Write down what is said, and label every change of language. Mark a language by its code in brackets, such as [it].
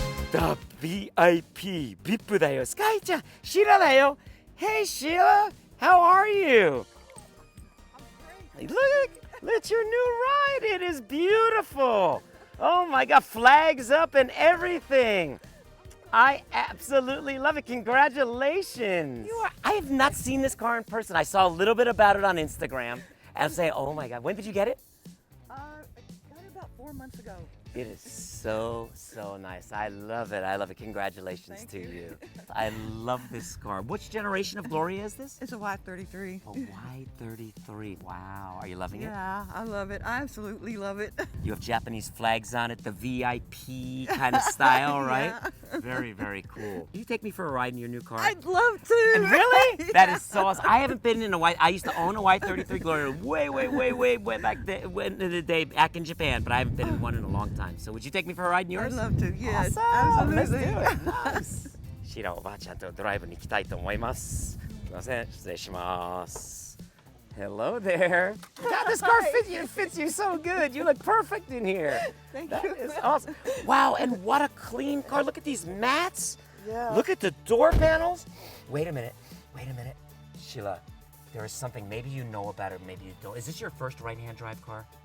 [ja] The VIP, VIP だよ。スカイちゃん、シラだよ。 [en] Hey Sheila, how are you? Look at your new ride. It is beautiful. Oh my God, flags up and everything. I absolutely love it. Congratulations. I have not seen this car in person. I saw a little bit about it on Instagram. And I'm saying, oh my God, when did you get it? I got it about 4 months ago. It is so nice. I love it. I love it. Congratulations Thank to you. you. I love this car. Which generation of Gloria is this? It's a Y33. A Y33. Wow. Are you loving it? Yeah, I love it. I absolutely love it. You have Japanese flags on it, the VIP kind of style, right? Yeah. Very, very cool. Can you take me for a ride in your new car? I'd love to. And really? Yeah. That is so awesome. I haven't been in a Y. I used to own a Y33 Gloria way back then, in the day back in Japan, but I haven't been in one in a long time. So would you take me for a ride in yours? I'd love to. Yes, Awesome. Let's do absolutely. it. Nice. [ja] シラおばあちゃんとドライブに行きたいと思います。すみません、失礼します。 [en] Hello there. God, this car fits you so good. You look perfect in here. Thank That you. is awesome. Wow, and what a clean car. Look at these mats. Yeah. Look at the door panels. Wait a minute. Sheila, there is something maybe you know about it, maybe you don't. Is this your first right-hand drive car?